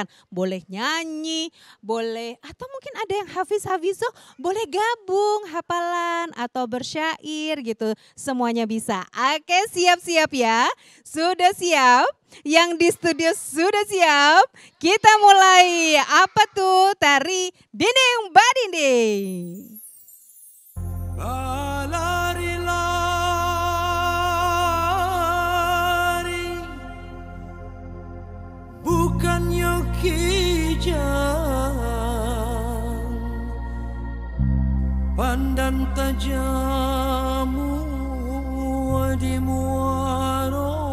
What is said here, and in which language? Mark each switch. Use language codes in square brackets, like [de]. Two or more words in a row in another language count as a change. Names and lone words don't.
[id] Boleh nyanyi, boleh atau mungkin ada yang hafiz-hafizo boleh gabung hafalan atau bersyair gitu. Semuanya bisa. Oke, siap-siap ya. Sudah siap? Yang di studio sudah siap? Kita mulai. Apa tuh? Tari dinding badinding. [min] Lari-lari bukannya kijang, pandan tajamu di muaro.